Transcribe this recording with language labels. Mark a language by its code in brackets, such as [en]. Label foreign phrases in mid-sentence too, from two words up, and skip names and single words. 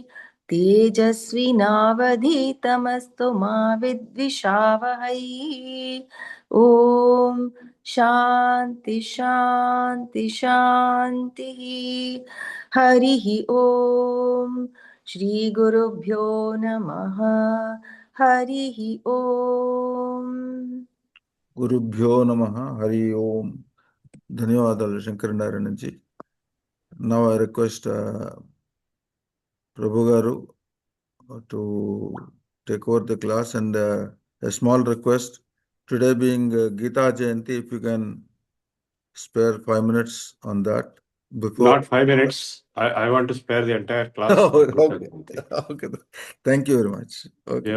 [sa] तेजस्विनावधीतमस्तु मा विद्विषावहै ॐ शान्ति शान्ति शान्तिः हरिः ॐ श्रीगुरुभ्यो नमः हरिः ॐ గురుభ్యో నమః హరి ఓం. [en] ధన్యవాదాలు శంకరనారాయణ జీ. now I request ప్రభు గారు to take over the class, and a small request, today being Gita Jayanti, if you can spare 5 minutes on that before. Not 5 minutes. I want to spare the entire class. Okay. Okay. Thank you very much. Okay.